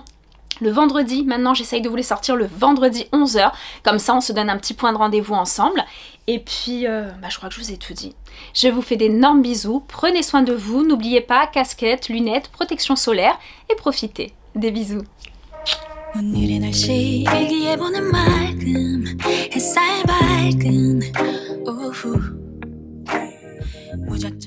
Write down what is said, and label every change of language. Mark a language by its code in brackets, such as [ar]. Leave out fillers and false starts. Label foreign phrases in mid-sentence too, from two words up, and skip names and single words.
[fr] Le vendredi, maintenant j'essaye de vous les sortir le vendredi 11h, comme ça on se donne un petit point de rendez-vous ensemble. Et puis, je crois que je vous ai tout dit. Je vous fais d'énormes bisous, prenez soin de vous, n'oubliez pas, casquette, lunettes, protection solaire, et profitez. Des bisous. [ko] 오늘의 날씨 일기예보는 맑음 햇살 밝은 오후 무작정